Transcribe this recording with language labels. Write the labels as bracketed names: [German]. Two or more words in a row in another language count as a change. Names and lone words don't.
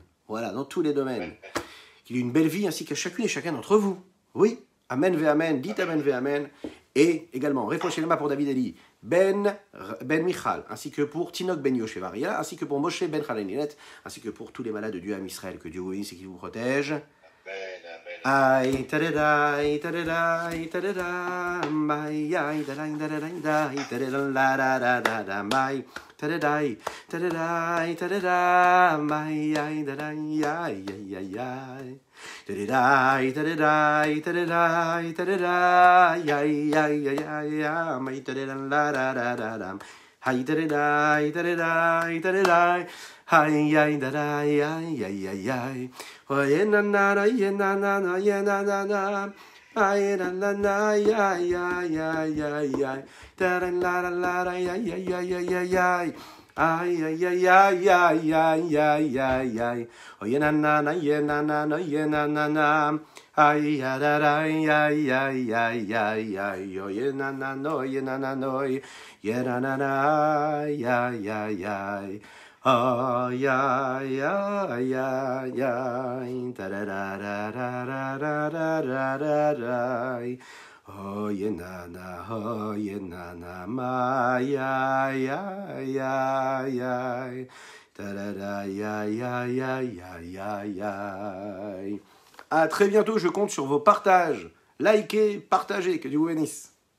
[French] Voilà, dans tous les domaines. Qu'il ait une belle vie ainsi qu'à chacune et chacun d'entre vous. Oui, [Hebrew] Amen ve Amen, [French] dites [Hebrew] Amen ve Amen. [French] Et également, [Hebrew] Refoua Shelema [French] pour David Ali, Ben Michal, ainsi que pour Tinok Ben Yoshevaria, ainsi que pour Moshe Ben Chalaninet, ainsi que pour tous les malades de Dieu à Israël. Que Dieu vous bénisse et qu'il vous protège. Amen, amen. Ay, tadadai, tadadai, tadadam, ay, ay, dadai, dadai, dai, tadadam, la, da, da, da, da, ay, tadadai, tadadai, tadadam, ay, ay, dadai, ay, ay, ay, ay. Tadadai, tadadai, tadadai, tadadai, ay, ay, ay, ay, ay, tadadam, la, da, da, da, da. Ay, tadadai, tadadai, tadadai. Ay, ay, da, da, ay, ay, ay, ay. Oye, na, na, ye, na, na, ye, na, na. Ay, na, na, ay, ay, ay, ay, ay. Da, da, la, la, la, ay, ay, ay, ay, ay, ay. Ay, ay, ay, ay, ay, ay, ay, ay, ay. Oye, na, ye, na, ye, na. Ay, ya, da, da, ay, ay, ay, ay, ay, ay. Oye, na, ye, na, ye, na, ay, ay, ay, ay. Ay, ay, ay, ay, ay, tarararararararararay. Oye, nana, my, ay, ay, ay, ay, tararay, ay, ay, ay, ay, ay, ay. À très bientôt, je compte sur vos partages. Likez, partagez, que Dieu vous bénisse.